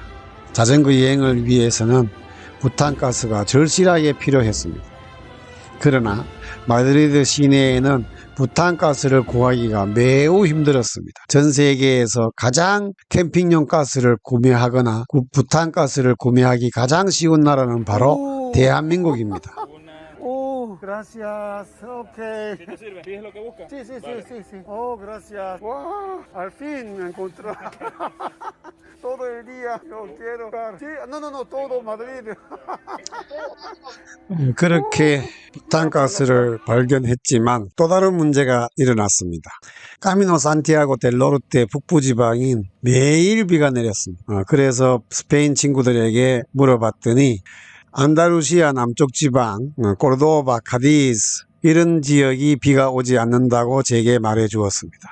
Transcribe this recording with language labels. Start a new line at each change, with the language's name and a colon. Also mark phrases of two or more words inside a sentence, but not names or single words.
Korean: 자전거 여행을 위해서는 부탄가스가 절실하게 필요했습니다. 그러나 마드리드 시내에는 부탄가스를 구하기가 매우 힘들었습니다. 전 세계에서 가장 캠핑용 가스를 구매하거나 부탄가스를 구매하기 가장 쉬운 나라는 바로 대한민국입니다.
Spanish: Gracias, ok. ¿Sí te sirve? ¿Sí es lo que buscas? Sí, sí, Vale. sí, sí, sí. Oh, gracias. Wow, al fin me encontró. Todo el día yo quiero. Sí, no, no, no, todo Madrid.
Korean: 그렇게 부탄가스를 발견했지만 또 다른 문제가 일어났습니다. 카미노 산티아고 델 노르테 북부지방인 매일 비가 내렸습니다. 그래서 스페인 친구들에게 물어봤더니 안다루시아 남쪽 지방, 코르도바, 카디스 이런 지역이 비가 오지 않는다고 제게 말해 주었습니다.